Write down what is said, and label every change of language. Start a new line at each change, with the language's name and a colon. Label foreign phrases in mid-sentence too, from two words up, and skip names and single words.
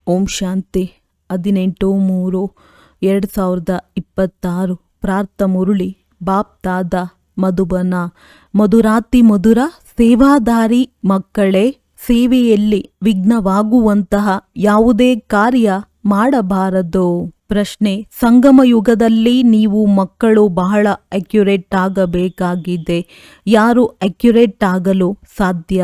Kannada: ಓಂ ಶಾಂತಿ 18-3-2026 ಪ್ರಾರ್ಥ ಮುರುಳಿ ಬಾಪ್ ದಾದ ಮಧುಬನ. ಮಧುರಾತಿ ಮಧುರ ಸೇವಾದಾರಿ ಮಕ್ಕಳೇ, ಸೇವೆಯಲ್ಲಿ ವಿಘ್ನವಾಗುವಂತಹ ಯಾವುದೇ ಕಾರ್ಯ ಮಾಡಬಾರದು. ಪ್ರಶ್ನೆ: ಸಂಗಮ ಯುಗದಲ್ಲಿ ನೀವು ಮಕ್ಕಳು ಬಹಳ ಅಕ್ಯುರೇಟ್ ಆಗಬೇಕಾಗಿದೆ. ಯಾರು ಅಕ್ಯುರೇಟ್ ಆಗಲು ಸಾಧ್ಯ?